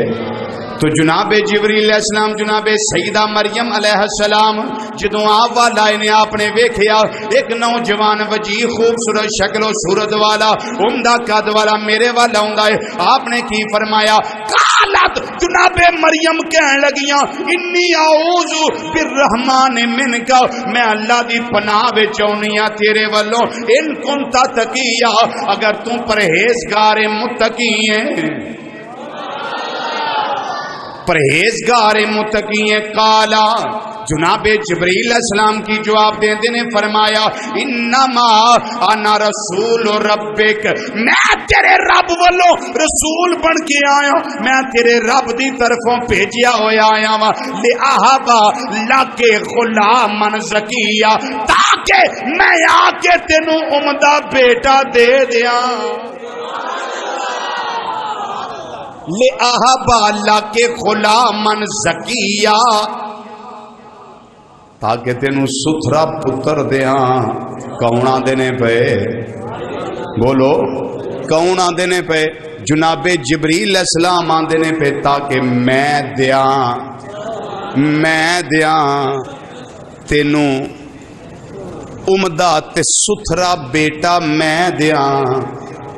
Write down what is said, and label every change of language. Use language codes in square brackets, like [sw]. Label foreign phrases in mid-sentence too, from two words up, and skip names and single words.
[pa] تو جناب جبریل [ar] علیہ السلام [pa] جناب سیدہ مریم [ar] علیہ السلام [pa] جدوں آپ والا نے آپ نے ویکھیا ایک نوجوان وجیح خوبصورت شکل و صورت والا عمدہ قد والا میرے والا ہوندا ہے. آپ نے کی فرمایا، قالت جناب مریم کہن لگیاں [ar] انی اعوذ بالرحمن منک، [pa] میں اللہ دی پناہ وچ اونی ہاں تیرے والوں. [ar] ان کنت تقیا، [pa] اگر تو پرہیزگار متقی ہے، پرہیزگار متقی ہیں. قالا جناب جبریل [ar] علیہ السلام [pa] کی جواب دیندے نے فرمایا [ar] انما انا رسول ربک، [pa] میں تیرے رب والوں رسول بن کے آیا، میں تیرے رب دی طرفوں بھیجیا ہویا آیا [ar] وا لأہبا لک غلاما زکیا، [pa] تاکہ میں آ کے تینوں عمدہ بیٹا دے دیاں. [ar] لأہبا لک غلاما زکیا، [pa] تاکہ تینوں ستھرا پتر دیاں. کون آندے نے پے؟ بولو کون آندے نے پے؟ جناب جبریل [ar] علیہ السلام [pa] آندے نے پے تاکہ میں دیاں تینوں عمدہ تے ستھرا بیٹا میں دیاں.